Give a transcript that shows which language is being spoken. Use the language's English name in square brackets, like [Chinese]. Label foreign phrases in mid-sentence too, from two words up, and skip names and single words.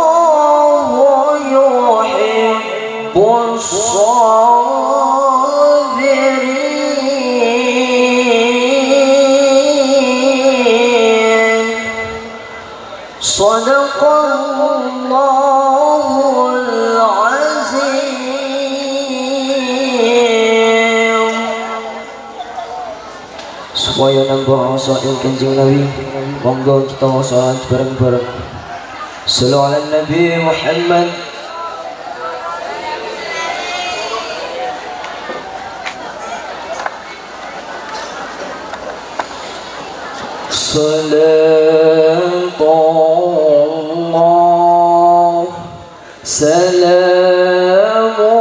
[Arabic] الصابرين صدق الله العظيم. [Javanese] Supaya nambah sail Kanjeng Nabi, monggo kita salat bareng-bareng. [Arabic] صلوا على نبي محمد. صلاة الله سلام